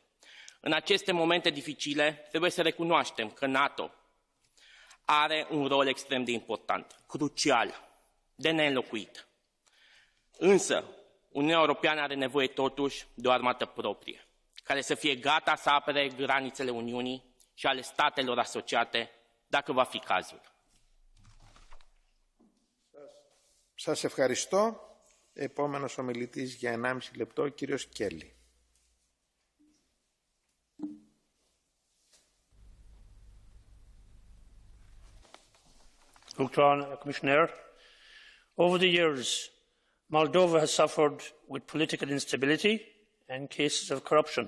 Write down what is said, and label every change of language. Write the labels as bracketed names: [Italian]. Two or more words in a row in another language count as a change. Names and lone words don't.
[Romanian] În aceste momente dificile, trebuie să recunoaștem că NATO are un rol extrem de important, crucial, de neînlocuit. Însă, Uniunea Europeană are nevoie totuși de o armată proprie, care să fie gata să apere granițele Uniunii și ale statelor asociate, dacă va fi cazul. [Greek] Σας ευχαριστώ. Επόμενος ομιλητής για 1,5 λεπτό, ο κύριος Κέλλη. [English] Commissioner, over the years, Moldova has suffered with political instability and cases of corruption.